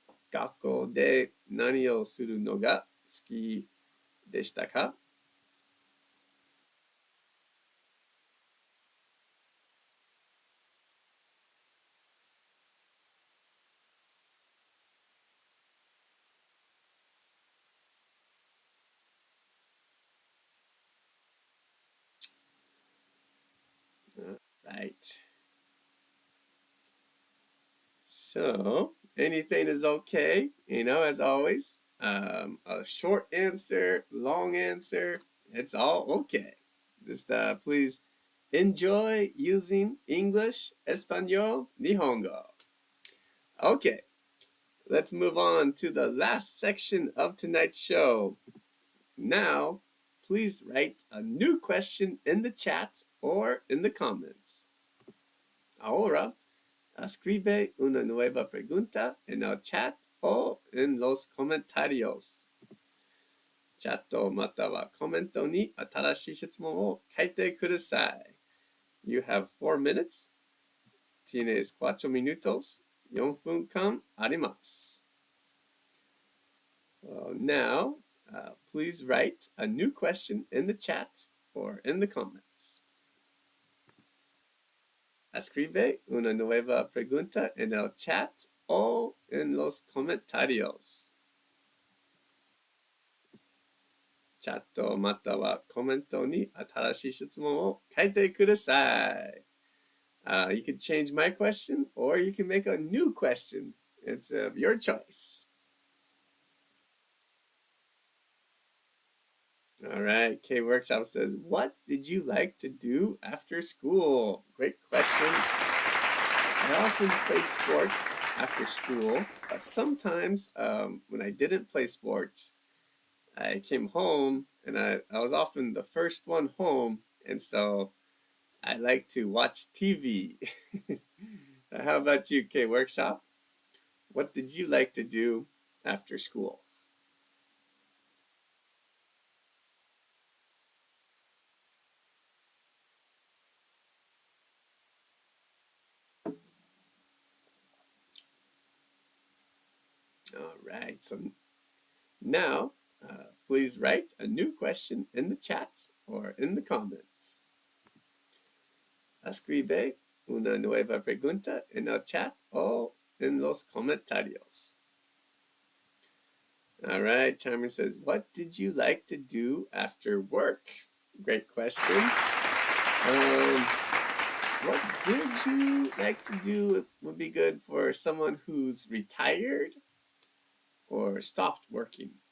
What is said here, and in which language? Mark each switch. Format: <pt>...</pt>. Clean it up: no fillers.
<ja>学校で何をするのが好きでしたか？</ja> <en>Right. So, anything is okay, as always. A short answer, long answer, it's all okay. Just please enjoy using English, Español, Nihongo. Okay, let's move on to the last section of tonight's show. Now, please write a new question in the chat or in the comments.</en> <es>Ahora, escribe una nueva pregunta en el chat o en los comentarios.</es> <ja>チャットまたはコメントに新しい質問を書いてください。</ja> <en>You have 4 minutes.</en> <es>Tienes 4 minutos.</es> <ja>4分間あります。</ja> <en>So now, please write a new question in the chat or in the comments.</en> <es>Escribe una nueva pregunta en el chat o en los comentarios.</es> <ja>チャットまたはコメントに新しい質問を書いてください。</ja> <en>You can change my question or you can make a new question. It's your choice. All right, K Workshop says, what did you like to do after school? Great question. I often played sports after school, but sometimes when I didn't play sports, I came home and I was often the first one home, and so I like to watch TV. How about you, K Workshop? What did you like to do after school? All right, so now please write a new question in the chat or in the comments.</en> <es>Escribe una nueva pregunta en el chat o en los comentarios.</es> <en>All right, Charmin says, what did you like to do after work? Great question. What did you like to do would be good for someone who's retired or stopped working.</en>